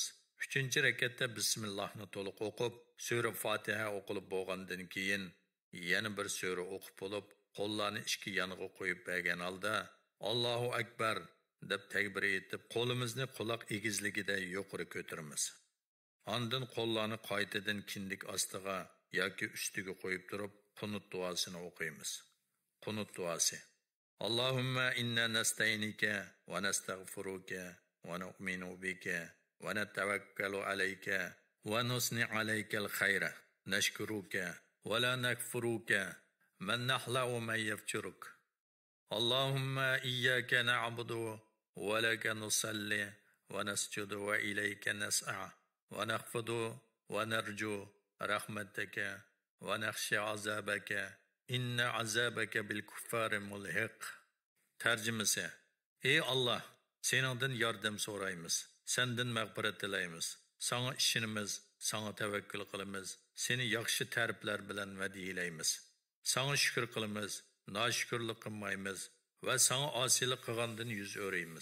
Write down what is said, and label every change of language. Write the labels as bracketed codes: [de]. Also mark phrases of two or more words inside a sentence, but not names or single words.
[uz] 3-rakatda bismillahni to'liq o'qib, sura Fatiha o'qilib bo'lgandan keyin yana bir sura o'qib bo'lib, qo'llarni ikki yoniga qo'yib bergan holda [ar] الله أكبر [uz] deb takbir etib, qo'limizni quloq egizligida yuqori ko'taramiz. Ondan qo'llarni qaytadan kindik ostiga yoki ustiga qo'yib turib, qunut duosini o'qiymiz. Qunut duosi. [ar] اللهم إنا نستعينك ونستغفرك ونؤمن بك ونتوكل عليك ونثني عليك الخير نشكرك ولا نكفرك من نخلع ومن يفجرك. اللهم إياك نعبد ولك نصلي ونسجد وإليك نسعى ونحفد ونرجو رحمتك ونخشى عذابك إن عذابك بالكفار ملحق. [uz] Tarjimasi. Ey Allah, seningdan yordam so'raymiz, sendan mag'firat tilaymiz, sana ishonamiz, sana tavakkul qilamiz, seni yaxshi ta'riflar bilan va'dilaymiz. Sana shukr qilamiz, noshukrlik qilmaymiz va sana osiylik qilgandan yuz o'raymiz.